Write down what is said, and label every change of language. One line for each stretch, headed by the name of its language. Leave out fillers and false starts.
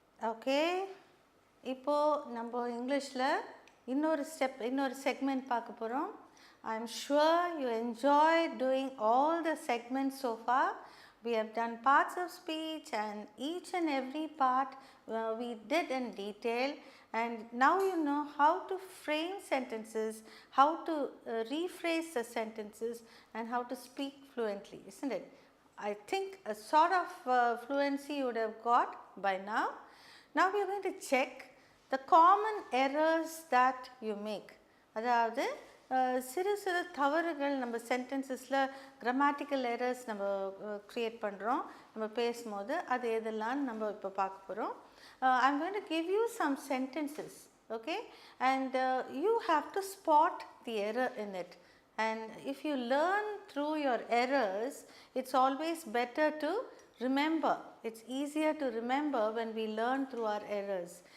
Tamil: Okay, இப்போ நம்ம இங்கிலீஷ்ல இன்னொரு செக்மெண்ட் பார்க்க போறோம்.
English: I am sure you enjoyed doing all the segments so far. We have done parts of speech and each and every part we did in detail, and now you know how to frame sentences, how to rephrase the sentences and how to speak fluently, isn't it? I think a sort of fluency you would have got by now. Now we are going to check the common errors that you make.
Tamil: அதாவது சிறு சிறு தவறுகள் நம்ம சென்டென்சஸில் grammatical errors நம்ம create பண்ணுறோம் நம்ம பேசும்போது அது எதெல்லாம் நம்ம இப்போ பார்க்க போகிறோம்.
English: I am going to give you some sentences, okay, and you have to spot the error in it. And if you learn through your errors, it's always better to remember. It's easier to remember when we learn through our errors.